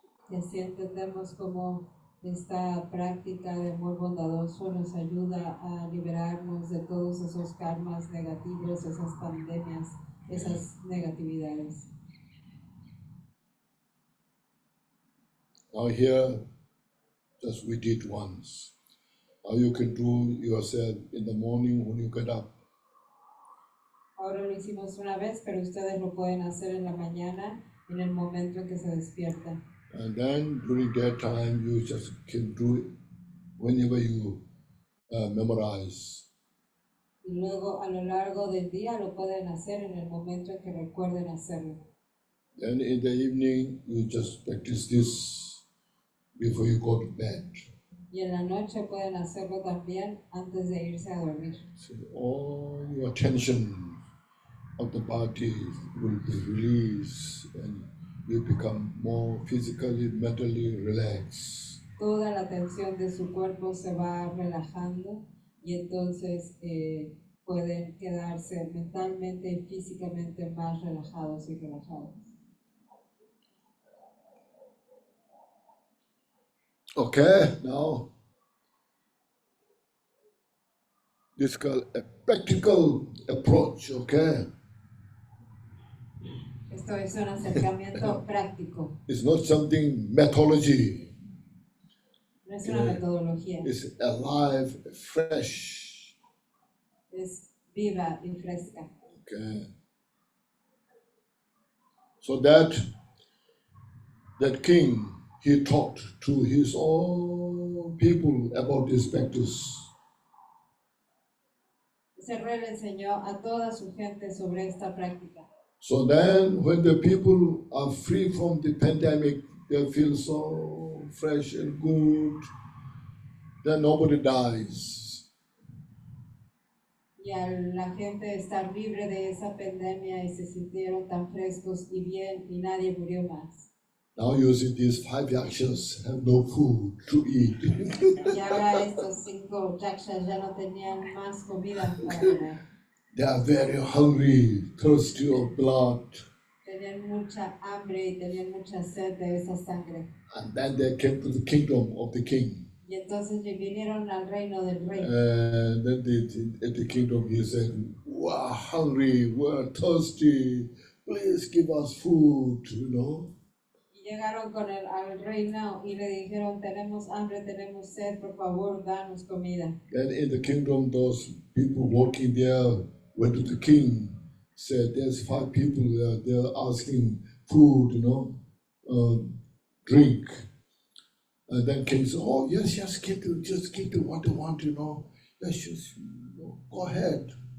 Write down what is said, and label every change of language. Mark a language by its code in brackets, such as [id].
[es] Y así entendemos cómo esta práctica de amor bondadoso nos ayuda a liberarnos de todos esos karmas negativos, esas pandemias, esas negatividades. [en] Now here, just we did once. Now you can do yourself in the morning when you get up. [es] Ahora lo hicimos una vez, pero ustedes lo pueden hacer en la mañana, en el momento en que se despiertan. [en] And then during that time, you just can do it whenever you memorize. [es] Y luego a lo largo del día lo pueden hacer en el momento en que recuerden hacerlo. [en] Then in the evening, you just practice this before you go to bed. [es] Y en la noche pueden hacerlo también antes de irse a dormir. [en] So all your tension of the body will be released and you become more physically, mentally relaxed. [es] Toda la tensión de su cuerpo se va relajando y entonces pueden quedarse mentalmente y físicamente más relajados y relajados. [en] Okay, now this is called a practical approach, okay? [es] Esto es un acercamiento práctico, [en] It's not something methodology. [es] no es una metodología, [en] It's alive, fresh. [es] es viva y fresca. [en] Okay. So that king, he talked to his own people about this practice. [es] Ese rey le enseñó a toda su gente sobre esta práctica. [en] So then when the people are free from the pandemic, they feel so fresh and good, then nobody dies. [es] Y al la gente estar libre de esa pandemia y se sintieron tan frescos y bien y nadie murió más. [en] Now you see these 5 yakshas have no food to eat. [es] Y ahora estos 5 yakshas ya no tenían más comida para comer. [en] They are very hungry, thirsty of blood. [es] Tenían mucha hambre y tenían mucha sed de esa sangre. [en] And then they came to the kingdom of the king. [es] Y entonces vinieron al reino del rey. [en] And then at the kingdom he said, we're hungry, we're thirsty, please give us food, [es] Y Llegaron al reino y le dijeron, tenemos hambre, tenemos sed, por favor, danos comida. [en] Then in the kingdom, those people working there went to the king, said, there's 5 people there, they're asking food, drink. And then king said, oh, yes, just give them what they want, Yes, just, go ahead.